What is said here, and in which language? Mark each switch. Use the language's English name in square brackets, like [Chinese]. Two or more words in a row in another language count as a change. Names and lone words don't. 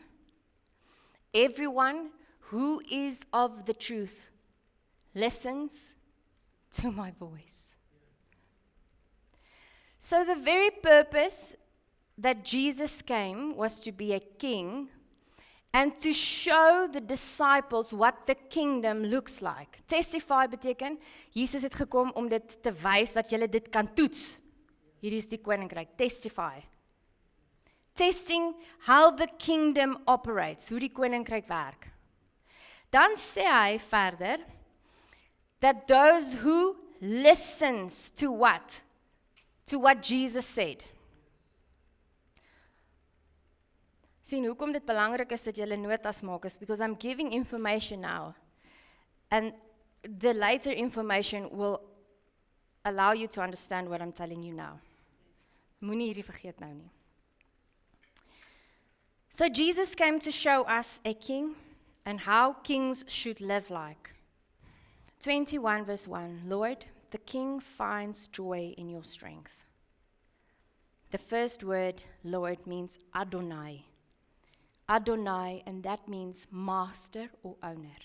[English] Everyone who is of the truth listens to my voice." So the very purpose that Jesus came was to be a king and to show the disciples what the kingdom looks like. [Afrikaans] Testify beteken, Jesus het gekom om dit te wys dat julle dit kan toets. Hierdie is die koninkryk, [English] testify. Testing how the kingdom operates, [Afrikaans] hoe die koninkryk werk. Dan sê hy verder, [English] that those who listens to what? To what Jesus said. [Afrikaans] Sien, hoekom dit belangrik is dat jy notas maak is, [English] because I'm giving information now. And the later information will allow you to understand what I'm telling you now. [Afrikaans] Moenie hierdie vergeet nou nie. [English] So Jesus came to show us a king and how kings should live like. 21 verse 1, Lord, the king finds joy in your strength. The first word, Lord, means Adonai. Adonai, and that means master or owner.